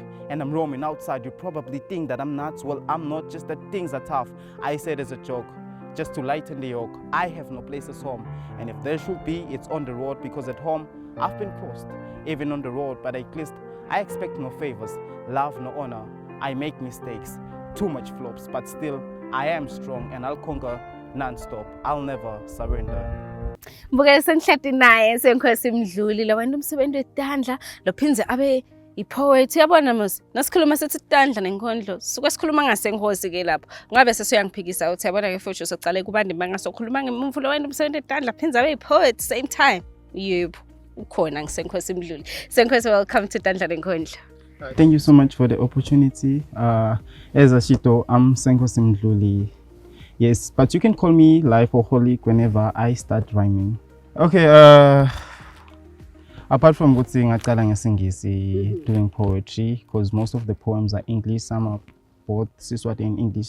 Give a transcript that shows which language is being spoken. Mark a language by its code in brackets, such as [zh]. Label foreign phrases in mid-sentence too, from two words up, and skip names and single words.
[en] and I'm roaming outside you probably think that I'm nuts well I'm not just that things are tough I said as a joke just to lighten the yoke I have no place as home and if there should be it's on the road because at home I've been crossed even on the road but at least I expect no favors love no honor I make mistakes too much flops but still I am strong and I'll conquer non-stop I'll never surrender [ss] Mbukele senhlati naye senkosi Mdluli labantu umsebenzi wedandla lophinze abe ipoet yabona mos nasikhuluma sethi idandla nenkondlo suke sikhuluma ngasenkosi ke lapho ngabe sesiyangiphikisa uthi yabona ke futhi soqale kubandi bangasokhuluma ngemumvu labantu umsebenzi wedandla phinze abe ipoet [en] same time [ss] yebo ukhona ngisenkosi Mdluli senkosi [en] welcome to [ss] Dandla nenkondlo. [en] Thank you so much for the opportunity as Ashito I'm senkosi Mdluli. Yes, but you can call me Lifeaholic whenever I start rhyming. Okay, apart from good thing, I doing poetry because most of the poems are English, some are both Siswati and English.